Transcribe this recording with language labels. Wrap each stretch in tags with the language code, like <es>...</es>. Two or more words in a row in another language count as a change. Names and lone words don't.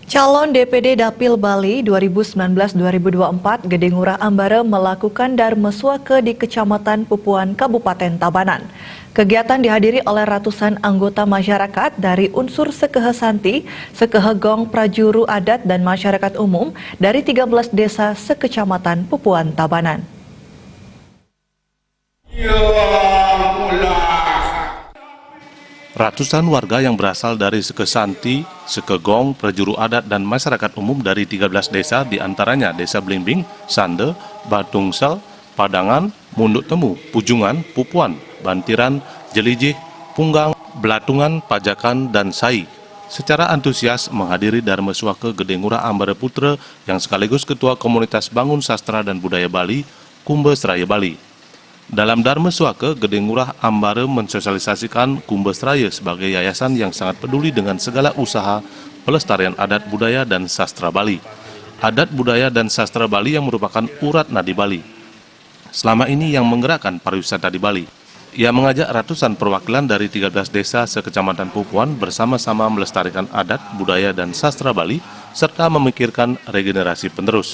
<id>Calon DPD Dapil Bali 2019-2024 Gede Ngurah Ambara melakukan Darmeswake di Kecamatan Pupuan, Kabupaten Tabanan. Kegiatan dihadiri oleh ratusan anggota masyarakat dari unsur Sekehe Santi, Sekehe Gong, Prajuru Adat, dan masyarakat umum dari 13 desa sekecamatan Pupuan, Tabanan. Ratusan warga yang berasal dari Sekehe Santi, Sekehe Gong, Prajuru Adat, dan masyarakat umum dari 13 desa diantaranya Desa Blimbing, Sande, Batungsel, Padangan, Munduk Temu, Pujungan, Pupuan, Bantiran, Jelijih, Punggang, Belatungan, Pajakan, dan Sai. Secara antusias menghadiri Darmeswake Gede Ngurah Ambara Putra yang sekaligus Ketua Komunitas Bangun Sastra dan Budaya Bali, Kumbes Raya Bali. Dalam Darmeswake, Gede Ngurah Ambara mensosialisasikan Kumbes Raya sebagai yayasan yang sangat peduli dengan segala usaha pelestarian adat budaya dan sastra Bali. Adat budaya dan sastra Bali yang merupakan urat nadi Bali. Selama ini yang menggerakkan pariwisata di Bali. Ia mengajak ratusan perwakilan dari 13 desa sekecamatan Pupuan bersama-sama melestarikan adat, budaya, dan sastra Bali, serta memikirkan regenerasi penerus.</id>